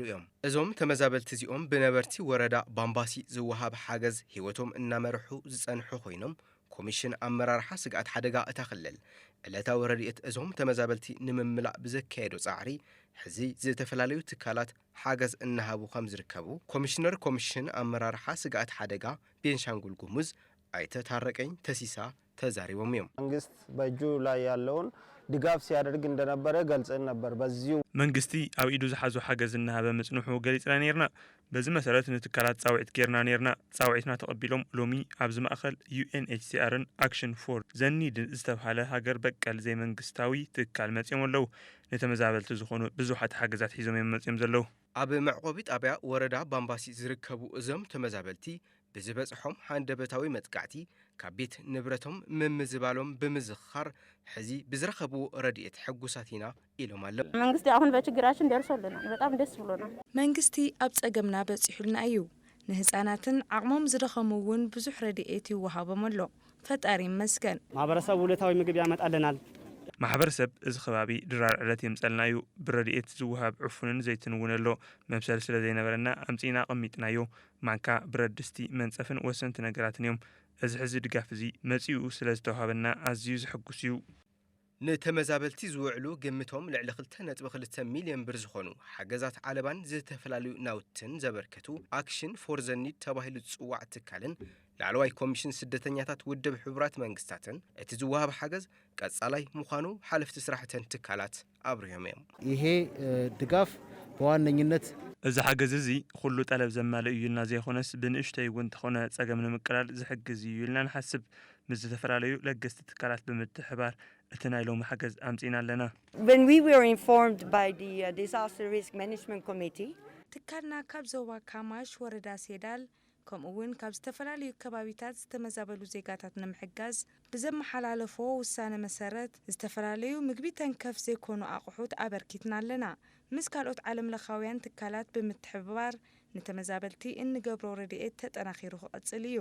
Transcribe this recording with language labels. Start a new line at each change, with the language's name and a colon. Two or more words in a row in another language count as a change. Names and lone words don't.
Tigrinya: እዮም እዞም ተመዛበልቲ እዚኦም ብነበርቲ ወረዳ ባምባሲ ዝወሃብ ሓገዝ ህይወቶም እናመርሑ ዝጸንሑ ኮይኖም ኮሚሽን ኣመራርሓ ስጋት ሓደጋ እታ ክልል ዕለታዊ ረድኤት እዞም ተመዛበልቲ ንምምላእ ብዘካየዶ ጻዕሪ ሕዚ ዝተፈላለዩ ትካላት ሓገዝ እናሃቡ ከም ዝርከቡ ኮሚሽነር ኮሚሽን ኣመራርሓ ስጋት ሓደጋ ቤንሻንጉል ጉሙዝ አይተ ታረቀኝ ተሲሳ ተዛሪቦም እዮም
Amharic: መንግስት በእጁ ላይ ያለውን ድጋፍ ሲያደርግ እንደነበረ ገልጸን ነበር በዚሁ
Tigrinya: መንግስቲ ኣብ ኢዱ ዝሓዙ ሓገዝ እናሃበ መጽንሑ ገሊጽና ነርና በዚ መሰረት ንትካላት ጻውዒት ጌርና ነርና ጻውዒትና ተቀቢሎም ሎሚ ኣብ ዝማእኸል UNHCRን አክሽን ፎር ዘ ኒድ ዝተባህለ ሃገር በቀል ዘይመንግስታዊ ትካል መጽኦም ኣለው ነተመዛበልቲ ዝኾኑ ብዙሓት ሓገዛት ሒዞም መጽኦም ዘለው ኣብ መዕቆቢ ጣብያ ወረዳ ባምባሲ ዝርከቡ እዞም ተመዛበልቲ ብዝበጽሖም ሃንደበታዊ መጥቃዕቲ ካብ ቤት ንብረቶም ምምዝባሎም ብምዝኻር ሕዚ ብዝረኸቡ ረድኤት ሕጉሳት ኢና ኢሎም ኣለው
Amharic: መንግስቲ አሁን በችግራችን ደርሶልናል በጣም ደስ ብሎናል
Tigrinya: መንግስቲ ኣብ ጸገምና በጽሑልና እዩ ንህፃናትን ዓቅሞም ዝደኸሙውን ብዙሕ ረድኤት ይወሃቦም ኣሎ ፈጣሪ ይመስገን
Amharic: ማህበረሰብ ውለታዊ ምግብ ያመጣልናል
Tigrinya: ማሕበረሰብ እዚ ከባቢ ድራር ዕለት የምጸልናዩ ብረድኤት ዝውሃብ ዕፉንን ዘይትንውን ኣሎ መምሰል ስለ ዘይነበረና ኣምጺና ቀሚጥናዮ ማንካ ብረድስቲ መንጸፍን ወሰንቲ ነገራትን እዮም እዚ ሕዚ ድጋፍ እዚ መጺኡ ስለ ዝተዋሃበና ኣዝዩ ዝሕጉስ እዩ ንተመዛበልቲ ዝውዕሉ ግምቶም ልዕሊ 2.2 ሚልዮን ብር ዝኾኑ ሓገዛት ዓለባን ዝተፈላለዩ ናውትን ዘበርከቱ አክሽን ፎር ዘ ኒድ ተባሂሉ ዝጽዋዕ ትካልን ላዕለዋይ ኮሚሽን ስደተኛታት ውድብ ሕቡራት መንግስታትን እቲ ዝወሃብ ሓገዝ ቀጻላይ ምዃኑ ሓለፍቲ ስራሕተን ትካላት አብሪሆም እዮም
Amharic: ይሄ ድጋፍ በዋነኝነት
Tigrinya: እዚ ሓገዝ እዚ ኩሉ ጠለብ ዘማልእ እዩ ኢልና ዘይኾነስ ብንእሽተይ እውን ተኾነ ጸገም ንምቅላል ዝሕግዝ እዩ ኢልና ንሓስብ ምስ ዝተፈላለዩ ለገስቲ ትካላት ብምትሕባር እቲ ናይ ሎሚ ሓገዝ ኣምጺና ኣለና
English: When we were informed by the Disaster Risk Management Committee
Tigrinya: ትካልና ካብ ዞባ ካማሽ ወረዳ ሴዳል ከምኡውን ካብ ዝተፈላለዩ ከባቢታት ዝተመዛበሉ ዜጋታት ንምሕጋዝ ብዘመሓላለፎ ውሳነ መሰረት ዝተፈላለዩ ምግቢ ተንከፍ ዘይኮኑ ኣቑሑት ኣበርኪትና ኣለና ምስ ካልኦት ዓለም ለኻውያን ትካላት ብምትሕብባር ንተመዛበልቲ እንገብሮ ረድኤት ተጠናኺሩ ክቐጽል እዩ